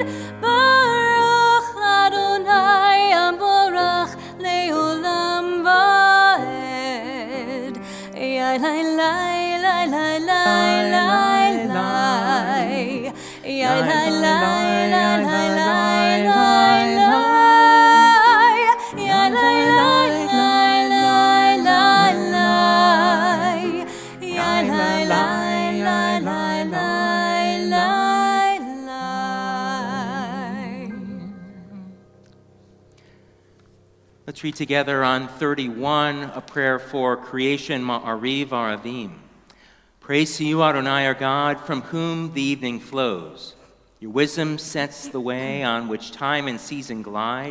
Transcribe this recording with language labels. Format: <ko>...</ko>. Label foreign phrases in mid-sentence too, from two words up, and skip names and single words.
<he>ברוך אדוני המבורך לעולם ועד. Ya la la la la la la la. Ya la la la la la la la. Ya la la la la la la. Ya la la la la la la la.</he> <en>Let's read together on 31 a prayer for creation,</en> <he>מעריב ערבים.</he> <en>Praise to you, Adonai, our God, from whom the evening flows. Your wisdom sets the way on which time and season glide.</en>